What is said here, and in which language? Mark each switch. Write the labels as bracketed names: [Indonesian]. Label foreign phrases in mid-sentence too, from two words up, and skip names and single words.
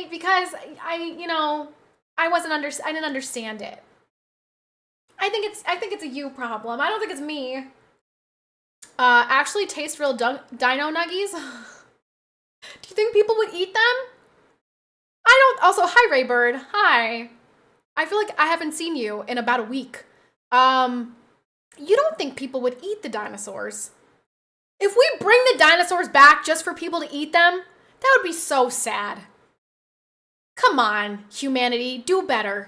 [English] Because I didn't understand it. I think it's a you problem. I don't think it's me. Actually taste real dino nuggies. Do you think people would eat them? I don't. Also, hi Raybird. Hi. I feel like I haven't seen you in about a week. You don't think people would eat the dinosaurs? If we bring the dinosaurs back just for people to eat them, that would be so sad. Come on, humanity, do better.